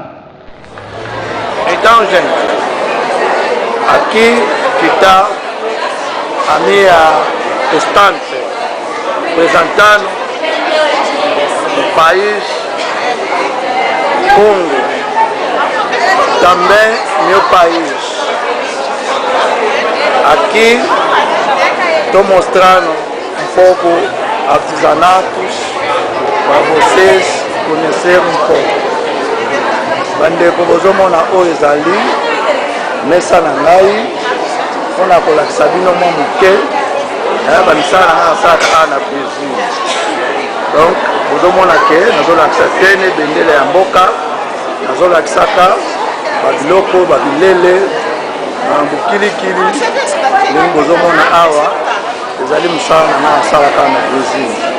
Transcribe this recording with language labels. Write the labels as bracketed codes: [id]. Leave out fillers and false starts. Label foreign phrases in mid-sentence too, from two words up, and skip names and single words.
[pt] Então, gente, aqui que está a minha estante apresentando o país Congo, também meu país. Aqui estou mostrando um pouco artesanatos para vocês conhecerem um pouco. [ln] Bandeko bozomona oyo ezali mesa na ngai mpona kolakisa bino mwa moke bamisala na ngai asalaka na Brésil. Donc bozomona ke nazolakisa tene bendele ya mboka, nazolakisaka babiloko babilele bukilikili ndenge bozomona awa ezali mosala na ngai asalaka na Brésil.